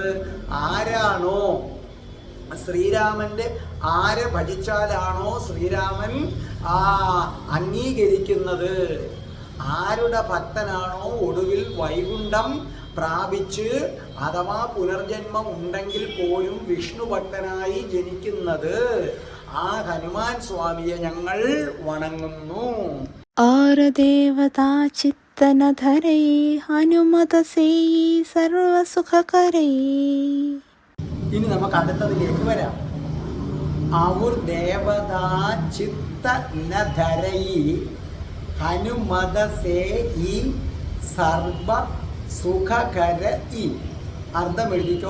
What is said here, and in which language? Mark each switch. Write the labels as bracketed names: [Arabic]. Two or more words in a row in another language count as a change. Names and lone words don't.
[Malayalam] ആരാണോ ശ്രീരാമന്റെ ആരെ ഭജിച്ചാലാണോ ശ്രീരാമൻ അംഗീകരിക്കുന്നത്, ആരുടെ ഭക്തനാണോ ഒടുവിൽ വൈകുണ്ഠം പ്രാപിച്ച് അഥവാ പുനർജന്മം ഉണ്ടെങ്കിൽ പോലും വിഷ്ണു ഭക്തനായി ജനിക്കുന്നത്, ആ ഹനുമാൻ സ്വാമിയെ ഞങ്ങൾ വണങ്ങുന്നു. [Awadhi] और देवता चित्तन धरई हनुमत सेई सर्व सुख करई. [Malayalam] ഇനി നമുക്ക് അടുത്തതിലേക്ക് വരാം. [Awadhi] और देवता चित्त नधरै हनुमत सेयी सर्व सुखकरयी. [Malayalam] അർത്ഥം എഴുതിക്കോ.